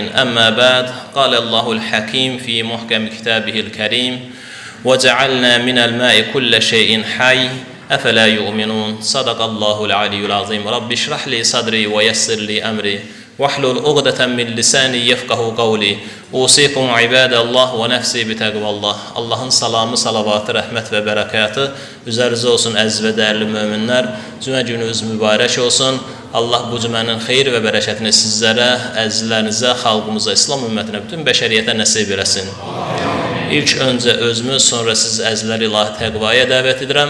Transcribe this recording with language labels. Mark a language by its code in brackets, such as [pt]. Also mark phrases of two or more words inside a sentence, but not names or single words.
[ar] أما بعد، قال الله الحكيم في محكم كتابه الكريم: وجعلنا من الماء كل شيء حي أفلا يؤمنون. صدق الله العلي العظيم. رب اشرح لي صدري ويسر لي أمري واحلل عقدة من لساني يفقه قولي. أوصيكم عباد الله ونفسي بتقوى الله. [az] Allahın salamı, salavatı, rəhmət və bərəkatı üzərinizə olsun əziz və dəyərli möminlər. Cümə gününüz mübarək olsun. Allah bu cümənin xeyir və bərəkətini sizlərə, əzizlərinizə, xalqımıza, İslam ümmətinə, bütün bəşəriyyətə nəsib eləsin. İlk öncə özümüz, sonra siz əzizlər ilahi təqvaya dəvət edirəm.